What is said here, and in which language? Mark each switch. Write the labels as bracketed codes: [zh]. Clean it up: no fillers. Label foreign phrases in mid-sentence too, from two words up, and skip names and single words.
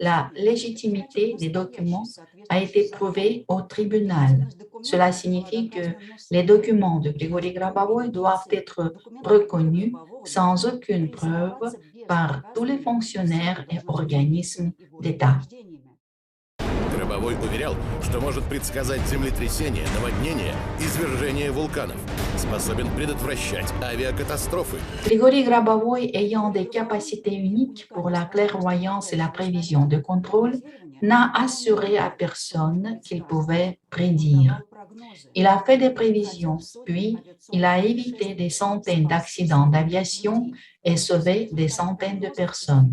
[fr] La légitimité des documents a été prouvée au tribunal. Cela signifie que les documents de Grigory Grabovoy doivent être reconnus sans aucune preuve par tous les fonctionnaires et organismes d'État. [ru] Гробовой уверял, что может предсказать землетрясения, наводнения, извержения вулканов. Способен предотвращать авиакатастрофы. [fr] Grigory Grabovoy, ayant des capacités uniques pour la clairvoyance et la prévision de contrôle, n'a assuré à personne qu'il pouvait prédire. Il a fait des prévisions, puis il a évité des centaines d'accidents d'aviation et sauvé des centaines de personnes.